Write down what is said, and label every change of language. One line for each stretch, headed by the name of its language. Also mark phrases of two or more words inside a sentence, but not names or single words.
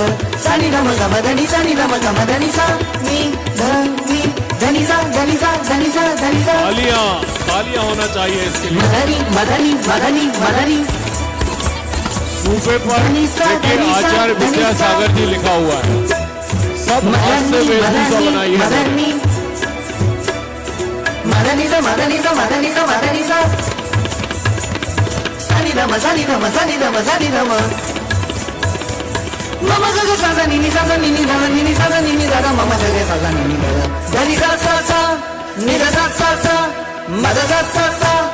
Hindi: Sani da magama dani, sani da magama dani sa, ni da ni dani sa, dani sa, dani sa, dani sa. तालियां तालियां होना चाहिए इसके लिए। Madani, madani, madani, madani. सूफे पर देखिए आचार्य विद्यासागर जी लिखा हुआ है। सब हाथ से वेशभूषा बनाई है। Madani, madani sa, madani sa, madani sa, madani sa. Sani da ma, sani da ma, sani da ma, sani da ma. Mama ga ga sa sa ni ni sa sa ni ni da ni ni sa sa ni ni da da mama ga ga sa sa ni ni da da. Da ni sa sa sa, ni da sa sa sa, ma da sa sa sa.